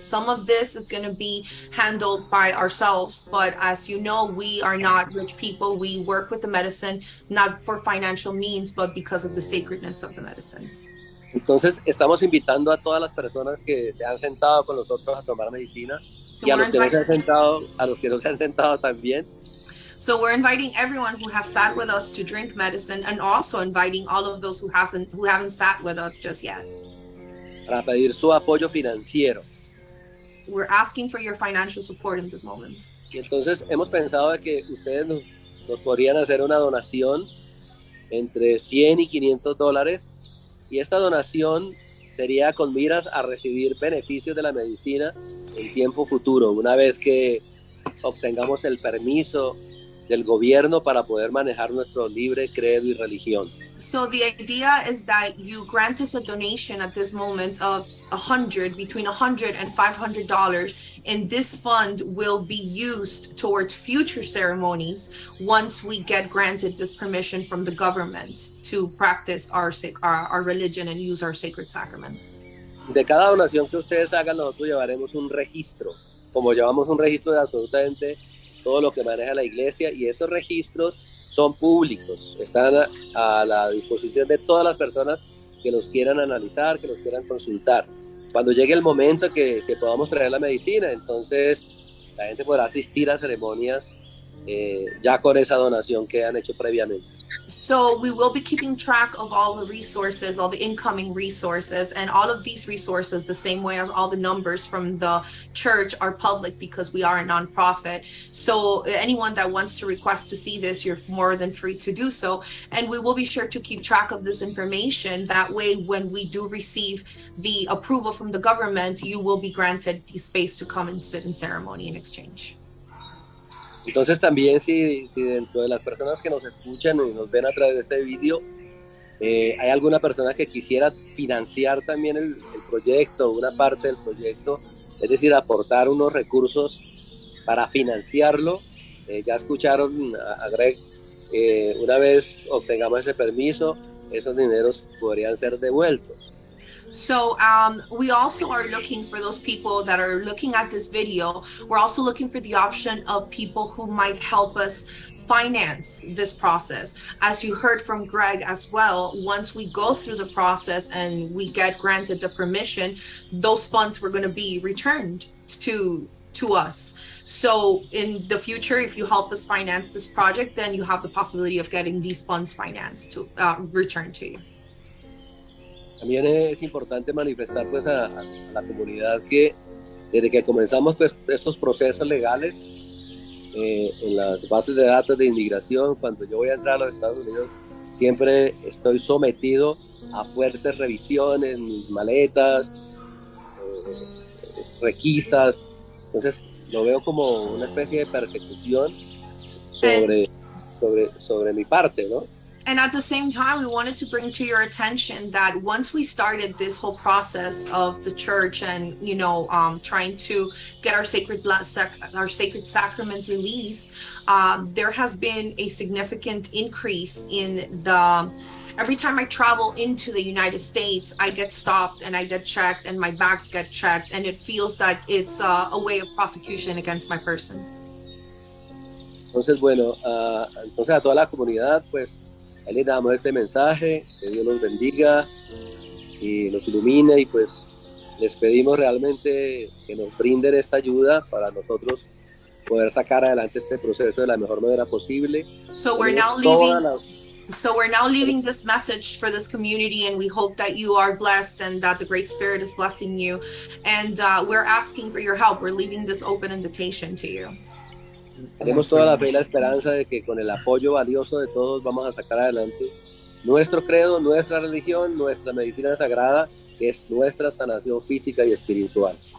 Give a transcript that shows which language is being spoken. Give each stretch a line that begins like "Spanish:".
English: Some of this is going to be handled by ourselves, but as you know, we are not rich people. We work with the medicine not for financial means, but because of the sacredness of the medicine.
Spanish: Entonces, estamos invitando a todas las personas que se han sentado con nosotros a tomar medicina, y a los que no se han sentado también.
English: So we're inviting everyone who has sat with us to drink medicine, and also inviting all of those who haven't sat with us just yet.
Spanish: Para pedir su apoyo financiero.
English: We're asking for your financial support in this moment.
Spanish: Y entonces hemos pensado de que ustedes nos podrían hacer una donación entre 100 y 500 dólares. Y esta donación sería con miras a recibir beneficios de la medicina en tiempo futuro, una vez que obtengamos el permiso del gobierno para poder manejar nuestro libre credo y religión.
English: So the idea is that you grant us a donation at this moment of between $100 and $500, and this fund will be used towards future ceremonies once we get granted this permission from the government to practice our religion and use our sacred sacrament.
Spanish: De cada donación que ustedes hagan, nosotros llevaremos un registro, como llevamos un registro de absolutamente todo lo que maneja la iglesia, y esos registros son públicos, están a la disposición de todas las personas que los quieran analizar, que los quieran consultar. Cuando llegue el momento que podamos traer la medicina, entonces la gente podrá asistir a ceremonias ya con esa donación que han hecho previamente.
English: So we will be keeping track of all the resources, all the incoming resources, and all of these resources, the same way as all the numbers from the church are public because we are a nonprofit. So anyone that wants to request to see this, you're more than free to do so. And we will be sure to keep track of this information. That way, when we do receive the approval from the government, you will be granted the space to come and sit in ceremony in exchange.
Spanish: Entonces también si dentro de las personas que nos escuchan y nos ven a través de este video ¿Hay alguna persona que quisiera financiar también el proyecto, una parte del proyecto? Es decir, aportar unos recursos para financiarlo. Ya escucharon a Greg, una vez obtengamos ese permiso, esos dineros podrían ser devueltos.
English: So we also are looking for those people that are looking at this video. We're also looking for the option of people who might help us finance this process. As you heard from Greg as well, once we go through the process and we get granted the permission, those funds were going to be returned to us. So in the future, if you help us finance this project, then you have the possibility of getting these funds financed to returned to you.
Spanish: También es importante manifestar pues a la comunidad que desde que comenzamos pues estos procesos legales en las bases de datos de inmigración, cuando yo voy a entrar a los Estados Unidos, siempre estoy sometido a fuertes revisiones, mis maletas, requisas. Entonces lo veo como una especie de persecución sobre mi parte, ¿no?
English: And at the same time, we wanted to bring to your attention that once we started this whole process of the church and, trying to get our sacred sacrament released, there has been a significant increase in every time I travel into the United States, I get stopped and I get checked and my bags get checked, and it feels that it's a way of prosecution against my person.
Spanish: Entonces, bueno, entonces a toda la comunidad, pues, ahí les damos este mensaje, que Dios los bendiga y los ilumine, y pues les pedimos realmente que nos brinden esta ayuda para nosotros poder sacar adelante este proceso de la mejor manera posible.
English: So we're now leaving this message for this community, and we hope that you are blessed and that the Great Spirit is blessing you. And we're asking for your help. We're leaving this open invitation to you.
Spanish: Tenemos toda la fe y la esperanza de que con el apoyo valioso de todos vamos a sacar adelante nuestro credo, nuestra religión, nuestra medicina sagrada, que es nuestra sanación física y espiritual.